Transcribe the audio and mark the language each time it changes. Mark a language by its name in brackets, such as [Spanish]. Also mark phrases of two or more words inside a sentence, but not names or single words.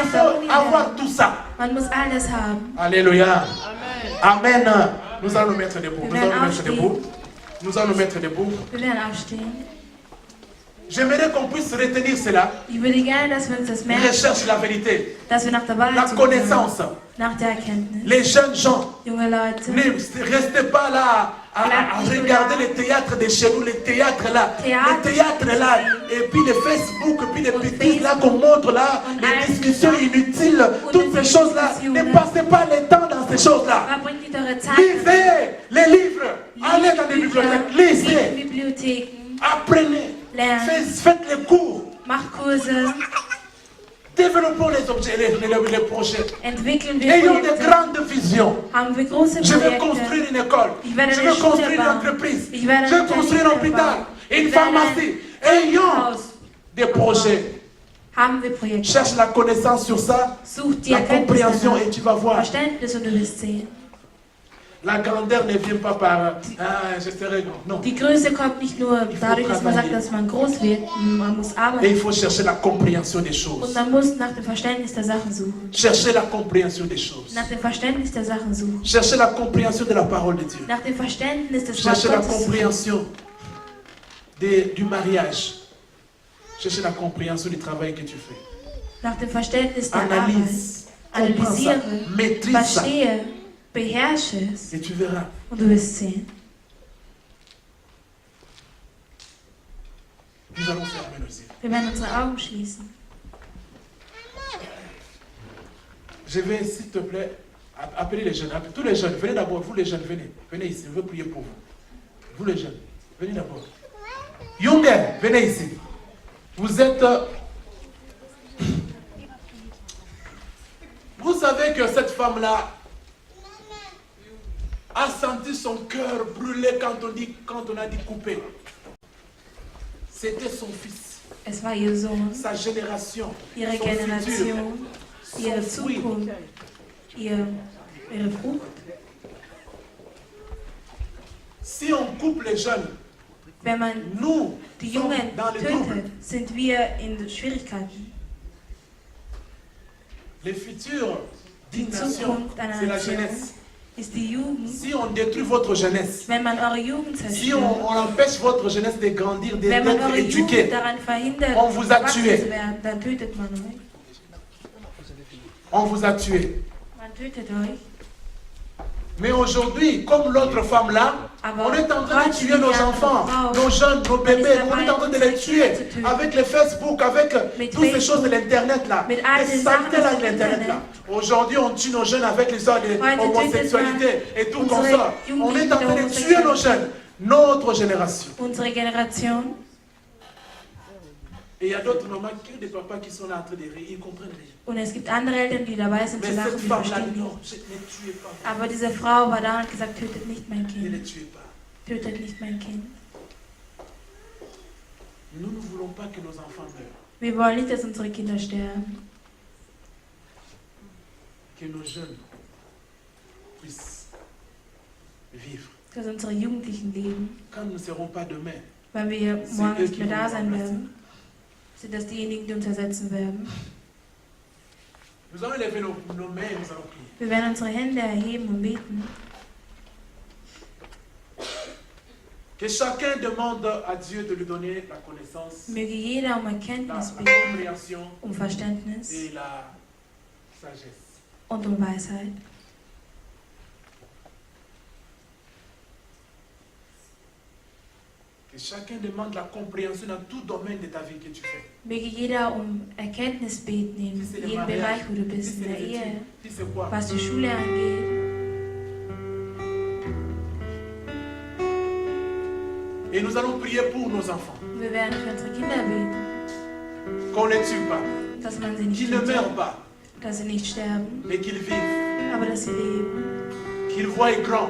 [French] il [German] für [French] faut [German] Uni [French] avoir [German] werden. [French] tout ça. [German] Man muss alles haben. [French] Alléluia. Amen. Nous allons nous mettre debout. [German] Wir [French] Nous allons [German] werden [French] nous mettre [German] aufstehen. [French] debout. Nous allons nous mettre debout. [German] Wir werden aufstehen. [French] J'aimerais qu'on puisse retenir cela. [German] Ich würde gerne, dass wir uns das merken, [French] Recherche la vérité, [German] dass wir nach der Wahrheit [French] la [German] suchen, [French] connaissance. [German] nach der Erkenntnis. [French] Les jeunes gens, [German] Junge Leute, [French] ne restez pas là à regarder les théâtres de chez nous, les théâtres là, et puis les Facebook, et puis les bêtises là qu'on montre là, les discussions inutiles, toutes ces choses là. Ne passez pas le temps dans ces choses là. [German] verbringt nicht eure Zeit [French] Lisez les livres, allez dans les bibliothèques, lisez, [German] in Bibliotheken, [French] apprenez, [German] lernt, [French] faites les cours, [German] macht Kurse, [French] développons les objets, les projets. [German] entwickeln wir [French] Ayons de [German] Projekte, [French] grandes visions. [German] haben wir große [French] Je veux [German] Projekte. [French] construire une école. [German] Ich werde [French] Je [German] eine [French] veux [German] Schule [French] construire une [German] bauen. [French] entreprise. [German] Ich werde [French] Je veux [German] eine [French] construire un [German] Unternehmen [French] hôpital, [German] bauen. [French] une [German] Ich werde [French] pharmacie. [German] ein [French] Ayons [German] Haus. [French] des projets. [German] Haben wir Projekte. [French] Cherche la connaissance sur ça, [German] Such die [French] la [German] Erkenntnis [French] compréhension [German] danach. [French] et tu vas voir. [German] Verständnis und du wirst sehen. [French] La grandeur ne vient pas par je serai grand. Non. [German] Die Größe kommt nicht nur dadurch, dass man sagt, dass man groß wird. Man muss [French] Et il [German] arbeiten. [French] faut chercher la compréhension des [German] Und [French] choses. [German] man muss nach dem Verständnis der Sachen suchen. [French] Chercher la compréhension des choses. [German] Nach dem Verständnis der Sachen suchen. [French] Chercher la compréhension de la parole de Dieu. [German] Nach dem Verständnis des Wortes [French] Chercher la [German] Gottes suchen. [French] compréhension du mariage. Chercher la compréhension du travail que tu fais. [German] Nach dem Verständnis der Arbeit. [French] Analyse, comprends ça, [German] Analysiere, [French] maîtrise ça. [German] verstehe, beherrsche es [French] Et tu verras. [German] und du wirst sehen. [French] Nous allons fermer nos yeux. [German] Wir werden unsere Augen schließen. [French] Je vais, s'il te plaît, appeler les jeunes. Tous les jeunes, venez d'abord. Vous les jeunes, venez. Venez ici, je veux prier pour vous. Vous les jeunes, venez d'abord. Younger, venez ici. Vous êtes... Vous savez que cette femme-là a senti son cœur brûler quand on a dit couper. C'était son fils, [German] Es war ihr Sohn, [French] sa génération, [German] ihre [French] son futur, [German] Generation, ihre [French] son fruit. [German] Zukunft, ihre Frucht. [French] Si on coupe les jeunes, [German] Wenn man [French] nous [German] die [French] sommes [German] Jungen [French] dans les troubles. [German] tötet, sind wir in Schwierigkeiten. [French] Les futurs [German] Die [French] d'une nation, [German] Zukunft einer [French] c'est la [German] Nation [French] jeunesse. [German] ist die Jugend. [French] Si on détruit votre jeunesse, [German] Wenn man eure Jugend [French] si [German] zerstört, [French] on empêche votre jeunesse de grandir, [German] wenn man [French] d'être [German] eure Jugend [French] éduquée, [German] daran verhindert, [French] On vous a [German] erwachsen [French] tué. [German] zu werden, dann tötet man euch. [French] on vous a tué. [German] Man tötet euch. [French] Mais aujourd'hui, comme l'autre femme là, on est en train de tuer nos enfants, nos jeunes, nos bébés, on est en train de les tuer avec les Facebook, avec toutes ces choses de l'internet là, les saletés là de l'internet là. Aujourd'hui, on tue nos jeunes avec les histoires de homosexualité et tout comme ça. On est en train de tuer nos jeunes, notre génération. [German] Unsere Generation. [French] Et il y a d'autres mamans, des papas qui sont là en train de rire, ils comprennent rien. [German] Und es gibt andere Eltern, die dabei sind zu [French] Mais [German] lachen, [French] cette [German] die [French] femme là, [German] verstehen [French] non, [German] nicht. [French] ne tuez pas. [German] Aber diese Frau war da und hat gesagt, tötet nicht mein [French] Ne les [German] Kind. [French] tuez pas. [German] Tötet nicht mein Kind. [French] Nous ne voulons pas que nos enfants meurent. [German] Wir wollen nicht, dass unsere Kinder sterben. [French] Que nos jeunes puissent vivre. [German] Dass unsere Jugendlichen leben. [French] Quand nous ne serons pas demain, [German] Weil wir [French] C'est [German] morgen [French] eux [German] nicht [French] qui [German] mehr da [French] vont [German] sein [French] nous [German] werden. Sind das diejenigen, die uns ersetzen werden. [French] nous allons lever nos mains et nous allons prier. [German] Wir werden unsere Hände erheben und beten. [French] Que chacun demande à Dieu de lui donner la connaissance, [German] Möge jeder um [French] la [German] Erkenntnis bitten, [French] compréhension [German] um Verständnis [French] et la sagesse. [German] und um Weisheit. [French] Que chacun demande la compréhension dans tout domaine de ta vie que tu fais. [German] Möge jeder um Erkenntnis beten in [French] Si c'est le [German] jedem [French] mariage, [German] Bereich, wo du [French] si [German] bist, in [French] c'est [German] der [French] les [German] Ehe, [French] études, si c'est quoi. [German] was die Schule angeht. [French] Et nous allons prier pour nos enfants. [German] Wir werden für unsere Kinder beten, [French] Qu'on ne les tue pas, [German] dass man sie nicht [French] qu'ils ne [German] tötet, [French] meurent pas, [German] dass sie nicht sterben, [French] mais qu'ils vivent, [German] aber dass sie leben, [French] qu'ils voient grand,